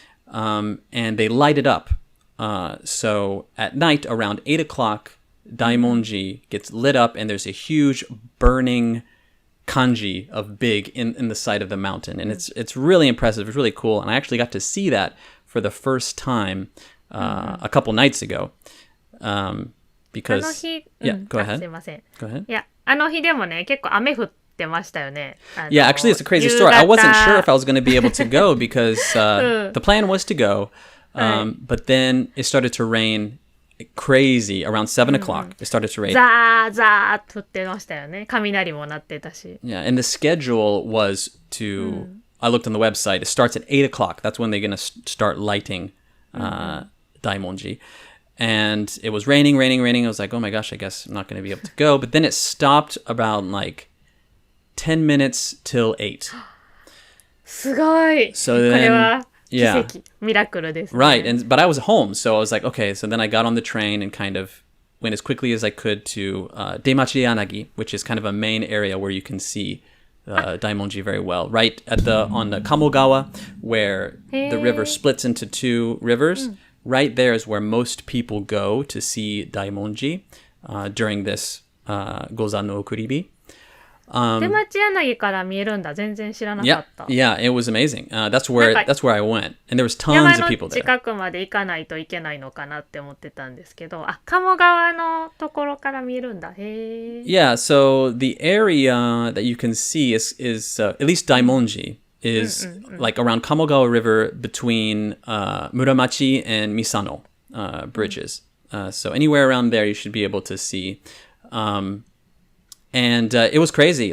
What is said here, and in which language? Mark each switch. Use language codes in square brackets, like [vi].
[en] And they light it up. So at night, around 8 o'clock, Daimonji gets lit up, and there's a huge burning kanji of big in the side of the mountain. And it's really impressive. It's really cool. And I actually got to see that for the first time a couple nights ago. Because... Yeah, go ahead. Go ahead. [ja] いや、あの日でもね、結構雨降ってましたよね。 [en] Yeah, actually, it's a crazy story. I wasn't sure if I was going to be able to go because the plan was to go. But then it started to rain crazy around 7 o'clock. It started to rain. [ja] ザーザーっと降ってましたよね。雷も鳴ってたし。 [en] Yeah, and the schedule was to... I looked on the website. It starts at 8 o'clock. That's when they're going to start lighting Daimonji. And it was raining. I was like, oh my gosh, I guess I'm not going to be able to go. But then it stopped about like 10 minutes till 8. [ja] すごい。 [en] So then... [ja] これは [en] Yeah. [ja] 奇跡、ミラクルです、ね。 [en] Right, but I was home, so I was like, okay. So then I got on the train and kind of went as quickly as I could to Demachi Yanagi, which is kind of a main area where you can see Daimonji very well. Right on the Kamogawa, where the river splits into two rivers, right there is where most people go to see Daimonji during this Gozan no Okuribi. [ja] 出町柳から見えるんだ。全然知らなかった。 [en] Yeah, it was amazing. That's where I went, and there was tons of people there. [ja] 山の近くまで行かないといけないのかなって思ってたんですけど、鴨川のところから見えるんだ。へえ。 [en] Yeah, so the area that you can see is at least Daimonji is like around Kamogawa River between Muramachi and Misano bridges. So anywhere around there you should be able to see. And it was crazy.